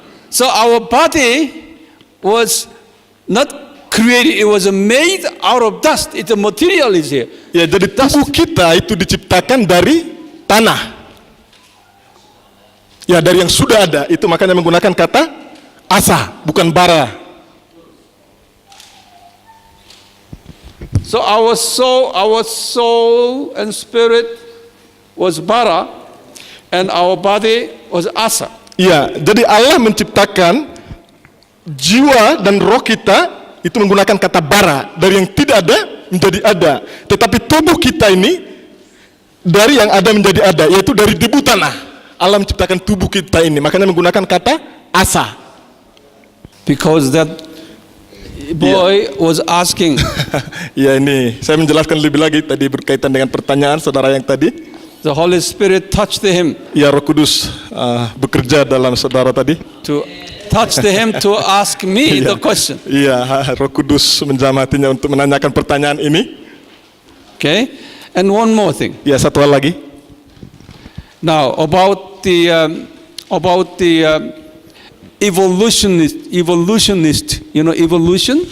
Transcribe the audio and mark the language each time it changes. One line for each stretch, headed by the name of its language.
English: So our body was not created, it was made out of dust. It's a material is here.
Indonesian: Ya, jadi tubuh kita itu diciptakan dari tanah. Ya, dari yang sudah ada. Itu makanya menggunakan kata asa, bukan bara.
English: So our soul and spirit was bara, and our body was asa.
Indonesian: Ya, jadi Allah menciptakan jiwa dan roh kita itu menggunakan kata bara, dari yang tidak ada menjadi ada. Tetapi tubuh kita ini dari yang ada menjadi ada, yaitu dari debu tanah. Allah menciptakan tubuh kita ini, makanya menggunakan kata asa.
English: Because that boy was asking,
Indonesian: Ya, ini saya menjelaskan lebih lagi tadi berkaitan dengan pertanyaan saudara yang tadi.
English: the Holy Spirit touched him
Indonesian: Ya, Roh Kudus bekerja dalam saudara tadi.
English: to ask me the question.
Indonesian: Iya, Roh Kudus menjamatinya untuk menanyakan pertanyaan ini.
English: Okay, and one more thing.
Indonesian: Ya, satu hal lagi.
English: Now about the evolutionist, you know evolution.